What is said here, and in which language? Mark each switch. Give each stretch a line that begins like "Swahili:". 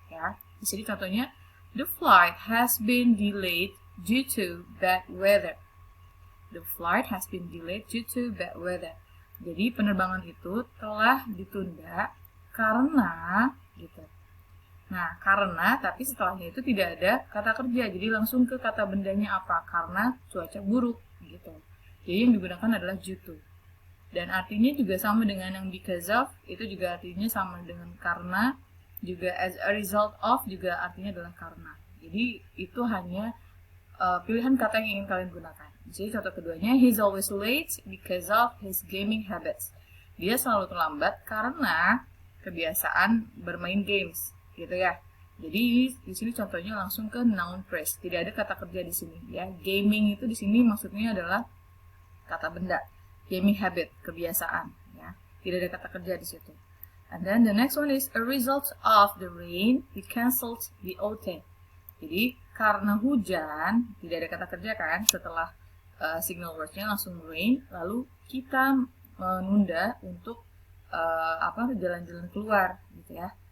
English: Ya,
Indonesian: di sini contohnya,
English: the flight has been delayed due to bad weather. The flight has been delayed due to bad weather.
Indonesian: Jadi penerbangan itu telah ditunda karena gitu. Nah, karena tapi setelahnya itu tidak ada kata kerja. Jadi langsung ke kata bendanya apa? Karena cuaca buruk gitu. Jadi yang digunakan adalah due to. Dan artinya juga sama dengan yang because of, itu juga artinya sama dengan karena, juga as a result of juga artinya adalah karena. Jadi itu hanya pilihan kata yang ingin kalian gunakan. Jadi contoh keduanya,
English: he's always late because of his gaming habits.
Indonesian: Dia selalu terlambat karena kebiasaan bermain games, gitu ya. Jadi di sini contohnya langsung ke noun phrase, tidak ada kata kerja di sini, ya. Gaming itu di sini maksudnya adalah kata benda. Gaming habit, kebiasaan, ya. Tidak ada kata kerja di situ.
English: And then the next one is a result of the rain, we cancelled the outing.
Indonesian: Jadi karena hujan, tidak ada kata kerja kan, setelah signal words-nya langsung rain, lalu kita menunda untuk jalan-jalan keluar gitu ya.